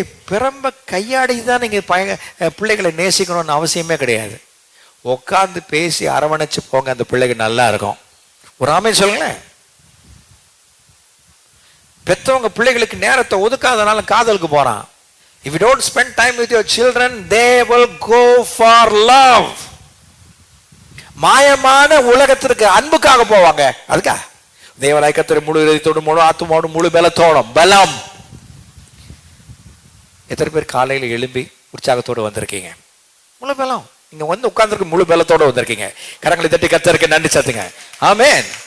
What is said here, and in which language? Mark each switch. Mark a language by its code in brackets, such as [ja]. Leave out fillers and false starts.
[ta] பிரம்ப கையாடி தான் நீங்க பிள்ளைகளை நேசிக்கணும்னு அவசியமே கிடையாது. உட்காந்து பேசி அரவணைச்சு போங்க, அந்த பிள்ளைகள் நல்லா இருக்கும். ஒரு ஆமை சொல்லுங்களேன். பெற்றவங்க பிள்ளைகளுக்கு நேரத்தை ஒதுக்காதனால காதலுக்கு போறான். [en] If you don't spend time with your children, they will go for love. [ta] மாயமான உலகத்திற்கு அன்புக்காக போவாங்க. அதுக்கா தேவனாய் கர்த்தரை முழு இதயத்தோடு, முழு ஆத்துமாவோடு, முழு பலத்தோடும். பலம். எத்தனை பேர் காலையில் எழும்பி உற்சாகத்தோடு வந்திருக்கீங்க? முழு பலம். இங்க வந்து உட்கார்ந்துருக்கு, முழு பலத்தோடு வந்திருக்கீங்க. கரங்களை தட்டி கர்த்தருக்கு நன்றி சாத்துங்க. ஆமென்.